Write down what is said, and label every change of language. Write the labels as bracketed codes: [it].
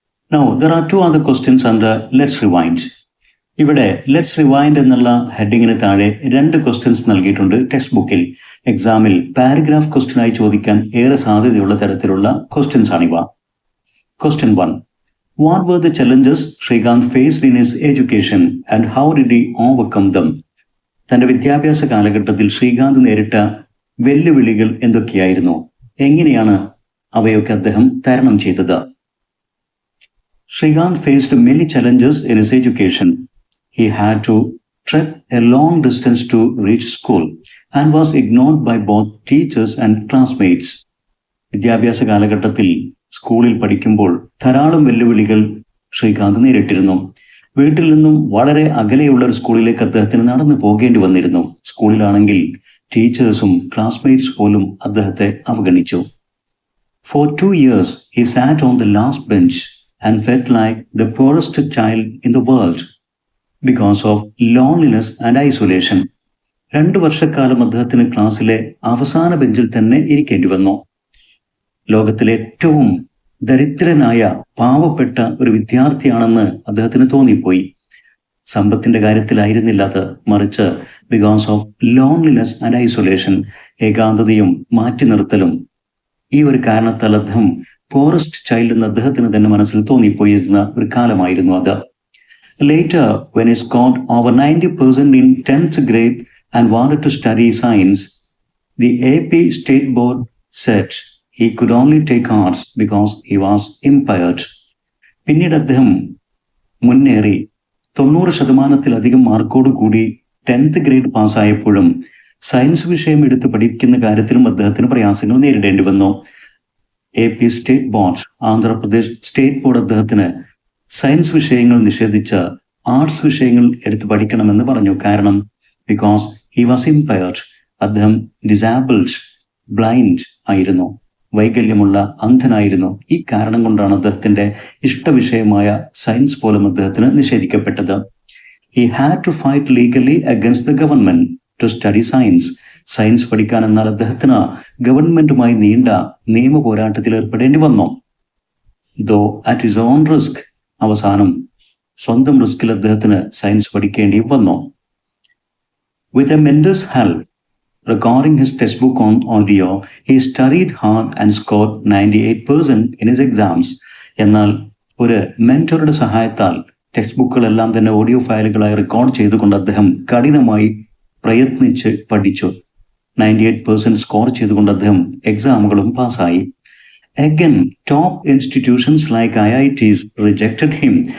[en] Now there are two other questions under Let's Rewind. [ml] ഇവിടെ let's rewind എന്നുള്ള ഹെഡിങ്ങിന് താഴെ 2 questions നൽകിയിട്ടുണ്ട് ടെക്സ്റ്റ് ബുക്കിൽ. എക്സാമിൽ പാരഗ്രാഫ് ക്വസ്റ്റ്യനായി ചോദിക്കാൻ ഏറെ സാധ്യതയുള്ള തരത്തിലുള്ള questions ആണിവ. [en] Question 1. What were the challenges Srikanth faced in his education and how did he overcome them? [ml] തന്റെ വിദ്യാഭ്യാസ കാലഘട്ടത്തിൽ ശ്രീകാന്ത് നേരിട്ട വെല്ലുവിളികൾ എന്തൊക്കെയായിരുന്നു? എങ്ങനെയാണ് അവയൊക്കെ അദ്ദേഹം തരണം ചെയ്തത്? [en] Srikanth faced many challenges in his education. He had to trek a long distance to reach school and was ignored by both teachers and classmates. [ml] വിദ്യാഭ്യാസ കാലഘട്ടത്തിൽ സ്കൂളിൽ പഠിക്കുമ്പോൾ ധാരാളം വെല്ലുവിളികൾ ശ്രീകാന്ത് നേരിട്ടിരുന്നു. വീട്ടിൽ നിന്നും വളരെ അകലെയുള്ള ഒരു സ്കൂളിലേക്ക് അദ്ദേഹത്തിന് നടന്നു പോകേണ്ടി വന്നിരുന്നു. സ്കൂളിലാണെങ്കിൽ ടീച്ചേഴ്സും ക്ലാസ്മേറ്റ്സ് പോലും അദ്ദേഹത്തെ അവഗണിച്ചു. [en] For 2 years, he sat on the last bench and felt like the poorest child in the world because of loneliness and isolation. [ml] 2 വർഷക്കാലം അദ്ദേഹത്തിന് ക്ലാസ്സിലെ അവസാന ബെഞ്ചിൽ തന്നെ ഇരിക്കേണ്ടി വന്നു. ലോകത്തിലെ ഏറ്റവും ദരിദ്രനായ പാവപ്പെട്ട ഒരു വിദ്യാർത്ഥിയാണെന്ന് അദ്ദേഹത്തിന് തോന്നിപ്പോയി. സമ്പത്തിന്റെ കാര്യത്തിലായിരുന്നില്ല അത്, മറിച്ച് [en] because of loneliness and isolation, [ml] ഏകാന്തതയും മാറ്റി നിർത്തലും. ഈ ഒരു കാരണത്താൽ അദ്ദേഹം പോറസ്റ്റ് ചൈൽഡ് എന്ന് അദ്ദേഹത്തിന് തന്നെ മനസ്സിൽ തോന്നിപ്പോയിരുന്ന ഒരു കാലമായിരുന്നു അത്. [en] Later, when he scored over 90% in 10th grade and wanted to study science, the AP State Board said he could only take arts because he was impaired. [ml] പിന്നീട് അദ്ദേഹം മുന്നേറി 90% മാർക്കോട് കൂടി 10th ഗ്രേഡ് പാസ്സായപ്പോഴും സയൻസ് വിഷയം എടുത്ത് പഠിക്കുന്ന കാര്യത്തിലും അദ്ദേഹത്തിന് പ്രയാസങ്ങൾ നേരിടേണ്ടി വന്നു. AP state board, Andhra Pradesh state board അദ്ദേഹത്തിന് സയൻസ് വിഷയങ്ങൾ നിഷേധിച്ച് ആർട്സ് വിഷയങ്ങൾ എടുത്ത് പഠിക്കണമെന്ന് പറഞ്ഞു. കാരണം [en] because he was impaired, [ml] അദ്ദേഹം ഡിസാബിൾഡ്, ബ്ലൈൻഡ് ആയിരുന്നു, വൈകല്യമുള്ള അന്ധനായിരുന്നു. ഈ കാരണം കൊണ്ടാണ് അദ്ദേഹത്തിന്റെ ഇഷ്ടവിഷയമായ സയൻസ് പോലും അദ്ദേഹത്തിന് നിഷേധിക്കപ്പെട്ടത്. [en] He had to fight legally against the government to study science. [ml] Science പഠിക്കാൻ എന്നാൽ അദ്ദേഹത്തിന് ഗവൺമെന്റുമായി നീണ്ട നിയമ പോരാട്ടത്തിൽ ഏർപ്പെടേണ്ടി വന്നു. [en] Though at his own risk, [ml] അവസാനം സ്വന്തം റിസ്കിൽ അദ്ദേഹത്തിന് സയൻസ് പഠിക്കേണ്ടി വന്നു. [en] With a mentor's help, recording his textbook on audio, he studied hard and scored 98% in his exams. [ml] എന്നാൽ ഒരു മെന്ററുടെ സഹായത്താൽ ടെക്സ്റ്റ് ബുക്കുകളെല്ലാം തന്നെ ഓഡിയോ ഫയലുകളായി റെക്കോർഡ് ചെയ്തുകൊണ്ട് അദ്ദേഹം കഠിനമായി പ്രയത്നിച്ച് പഠിച്ചു. 98% സ്കോർ ചെയ്തുകൊണ്ട് അദ്ദേഹം എക്സാമുകളും പാസ്സായി. [en] Again, top institutions like IITs rejected him.